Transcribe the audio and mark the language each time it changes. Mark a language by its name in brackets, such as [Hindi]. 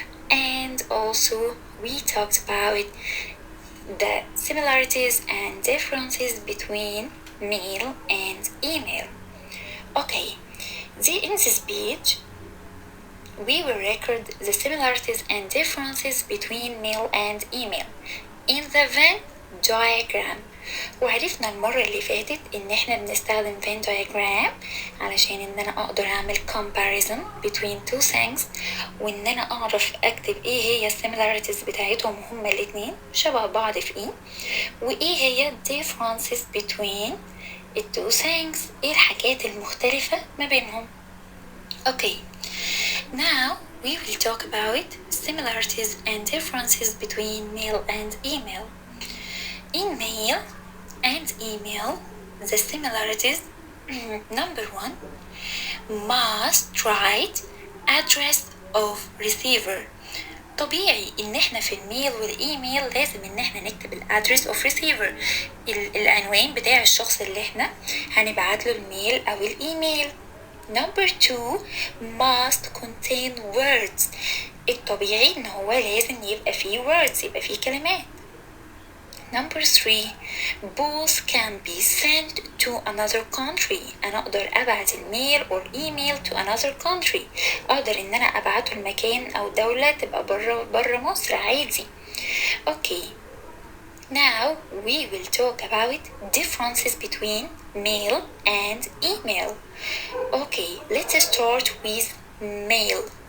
[English] And also, we talked about the similarities and differences between mail and email. Okay, in this page, we will record the similarities and differences between mail and email in the Venn diagram. [Arabic] وعرفنا المرة اللي فاتت ان احنا بنستخدم Venn diagram علشان ان انا اقدر اعمل [English] comparison between two things [Arabic] وان انا اعرف اكتب ايه هي similarities بتاعتهم هما الاتنين شبه بعض في ايه وايه هي [English] differences between the two things [Arabic] ايه الحاجات المختلفة ما بينهم. [English] Okay, now we will talk about similarities and differences between mail and email. In mail and email, the similarities number one, must write address of receiver. [Arabic] طبيعي ان احنا في الميل والايميل لازم ان احنا نكتب الادرس اوف ريسيفر العنوان بتاع الشخص اللي احنا هنبعت له الميل او الايميل. [English] Number two, must contain words. [Arabic] الطبيعي ان هو لازم يبقى فيه words يبقى فيه كلمات. [English] Number three, both can be sent to another country. [Arabic] أنا أقدر أبعت الميل [English] or email to another country. [Arabic] أقدر إن أنا أبعته المكان أو دولة تبقى برا مصر عادي. [English] Okay. Now we will talk about differences between mail and email. Okay, let's start with mail.